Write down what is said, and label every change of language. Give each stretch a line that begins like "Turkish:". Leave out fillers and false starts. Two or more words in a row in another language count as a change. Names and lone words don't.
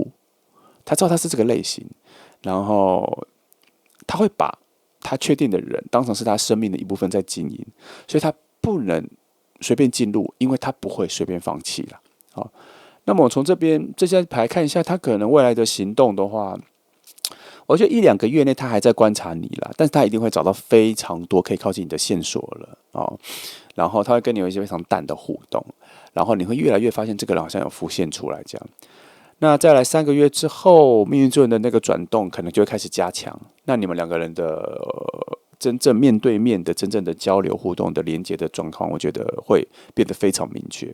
Chinese: 他知道他是這個類型，然後他會把他確定的人當成是他生命的一部分在經營，所以他不能隨便進入，因為他不會隨便放棄了。好，那麼我從這些牌看一下，他可能未來的行動的話，我覺得1-2個月內他還在觀察你啦，但是他一定會找到非常多可以靠近你的線索了。然後他會跟你有一些非常淡的互動，然後你會越來越發現這個人好像有浮現出來這樣。那再來3個月之後，命運之輪的那個轉動可能就會開始加強。那你們兩個人的真正面對面的真正的交流互動的連接的狀況，我覺得會變得非常明確。